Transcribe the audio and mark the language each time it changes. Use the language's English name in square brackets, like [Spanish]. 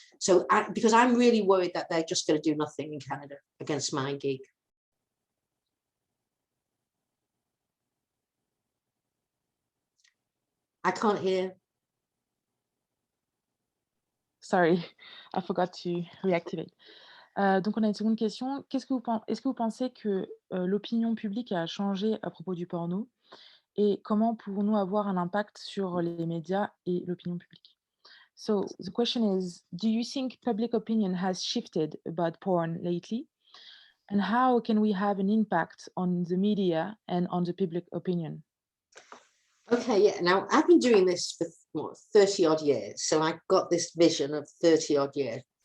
[English] So because I'm really worried that they're just going to do nothing in Canada against MindGeek. I can't hear. Sorry, I forgot to reactivate. [French] Donc, on a une seconde question. Est-ce que vous pensez que l'opinion publique a changé à propos du porno? Et comment pouvons-nous avoir un impact sur les médias et l'opinion publique? [English] So, the question is, do you think public opinion has shifted about porn lately? And how can we have an impact on the media and on the public opinion? Okay, yeah. Now, I've been doing this for 30 odd years. So I got this vision of 30 odd years.